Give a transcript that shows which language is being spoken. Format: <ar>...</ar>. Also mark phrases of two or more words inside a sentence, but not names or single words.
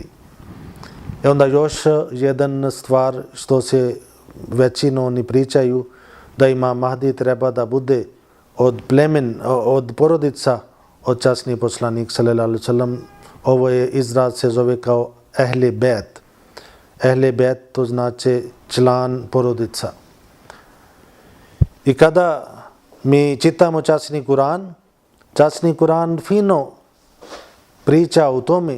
<bs>I onda još jedan stvar što se većino oni pričaju, da Imam Mahdi treba da bude od porodica od časni poslanik</bs> <ar>صلى الله عليه وسلم.</ar> <bs>Ovo je izraz se zove kao ehli bet. Ehli bet to znači član porodica. I kada mi čitamo časni Kur'an fino priča o tome.</bs>